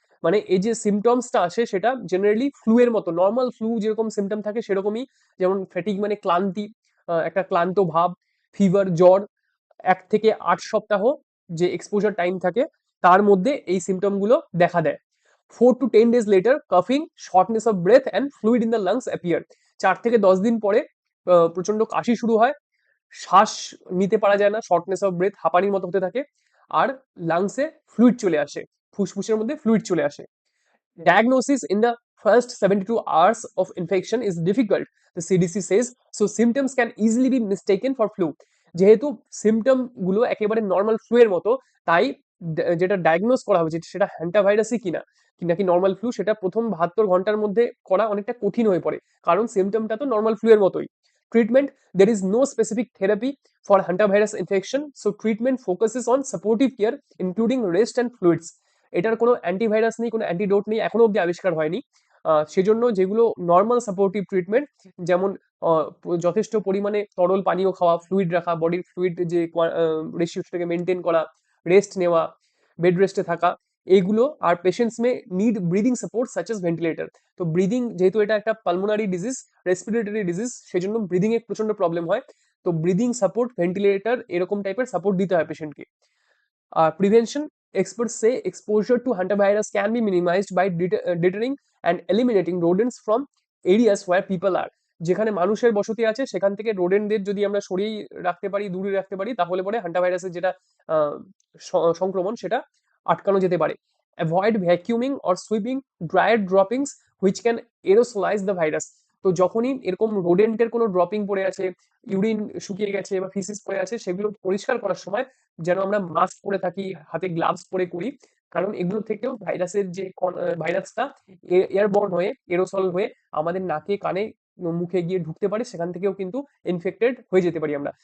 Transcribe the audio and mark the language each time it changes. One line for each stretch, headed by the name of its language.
Bangla: মানে এই যে সিমটমসটা আসে সেটা জেনারেলি ফ্লু এর মতো, নর্মাল ফ্লু যেরকম সিমটম থাকে সেরকমই। যেমন ফ্যাটিগ মানে ক্লান্তি, একটা ক্লান্ত ভাব, ফিভার জ্বর, 1 থেকে 8 সপ্তাহ যে এক্সপোজার টাইম থাকে তার মধ্যে এই সিমটম গুলো দেখা দেয়।
English: 4 to 10 days later, coughing, shortness of breath and fluid in the lungs appear.
Bangla: 4 থেকে 10 দিন পরে প্রচন্ড কাশি শুরু হয়, শ্বাস নিতে পারা যায় না, শর্টনেস অফ ব্রেথ, হাঁপানির মতো হতে থাকে, আর লাংসে ফ্লুইড চলে আসে, ফুসফুসের মধ্যে ফ্লুইড চলে আসে।
English: Diagnosis in the first 72 hours of infection is difficult, the CDC says, so symptoms can easily be mistaken for flu.
Bangla: যেহেতু সিমটম গুলো একেবারে নর্মাল ফ্লু এর মতো, তাই যেটা ডায়াগনোস করা হবে সেটা হ্যান্টাভাইরাসই কিনা নাকি নর্মাল ফ্লু, সেটা প্রথম 72 ঘন্টার মধ্যে করা অনেকটা কঠিন হয়ে পড়ে, কারণ সিমটমটা তো নর্মাল ফ্লু এর মতোই।
English: Treatment, there is no specific therapy for hantavirus infection, so treatment focuses on supportive care including rest and fluids.
Bangla: এটার কোনো অ্যান্টিভাইরাস নেই, কোনো অ্যান্টিডোট নেই, এখনো অব্দি আবিষ্কার হয়নি। সেজন্য যেগুলো নর্মাল সাপোর্টিভ ট্রিটমেন্ট, যেমন যথেষ্ট পরিমাণে তরল পানীয় খাওয়া, ফ্লুইড রাখা, বডির ফ্লুইড যে রেশিও সেটাকে মেনটেন করা, রেস্ট নেওয়া, বেড রেস্টে থাকা, এইগুলো। আর
English: Patients may need breathing support such as ventilator.
Bangla: তো ব্রিদিং, যেহেতু এটা একটা পালমোনারি ডিজিজ, রেসপিরেটরি ডিজিজ, সেজন্য ব্রিদিং এ প্রচন্ড প্রবলেম হয়। তো ব্রিদিং সাপোর্ট, ভেন্টিলেটর, এরকম টাইপের সাপোর্ট দিতে হয় পেশেন্টকে।
English: Prevention, experts say exposure to hantavirus can be minimized by deterring and eliminating rodents from areas where people are.
Bangla: যেখানে মানুষের বসতি আছে সেখান থেকে রোডেন্টদের যদি আমরা সরিয়ে রাখতে পারি, দূরে রাখতে পারি, তাহলে পরে হান্টাভাইরাসের যেটা সংক্রমণ সেটা আটকানো যেতে পারে।
English: Avoid vacuuming or sweeping dryer droppings which can aerosolize the virus.
Bangla: তো যখনই এরকম রোডেন্টের কোনো ড্রপিং পড়ে আছে, ইউরিন শুকিয়ে গেছে বা ফিসিস পড়ে আছে, সেগুলো পরিষ্কার করার সময় যেন আমরা মাস্ক পরে থাকি, হাতে গ্লাভস পরে করি, কারণ এগুলো থেকেও ভাইরাসের যে ভাইরাসটা এয়ারবর্ন হয়ে, এরোসল হয়ে আমাদের নাকে, কানে, মুখে গিয়ে ঢুকতে পারে, সেখান থেকেও কিন্তু ইনফেক্টেড হয়ে যেতে পারি আমরা।